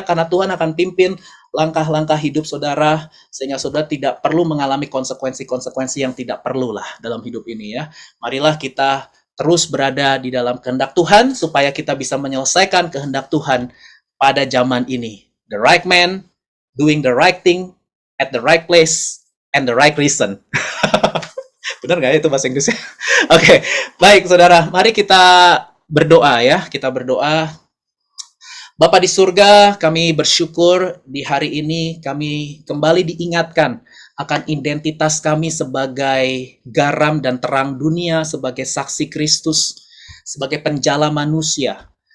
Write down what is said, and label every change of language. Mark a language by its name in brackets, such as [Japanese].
[Indonesian] Karena Tuhan akan pimpin langkah-langkah hidup saudara. Sehingga saudara tidak perlu mengalami konsekuensi-konsekuensi yang tidak perlu lah dalam hidup ini ya. Marilah kita terus berada di dalam kehendak Tuhan. Supaya kita bisa menyelesaikan kehendak Tuhan pada zaman ini. [English] The right man, doing the right thing, at the right place, and the right reason. [Indonesian] Benar nggak itu bahasa Inggrisnya? Oke, baik saudara. Mari kita berdoa ya. Kita berdoa. Bapa di surga, kami bersyukur di hari ini kami kembali diingatkan akan identitas kami sebagai garam dan terang dunia, sebagai saksi Kristus, sebagai penjala manusia.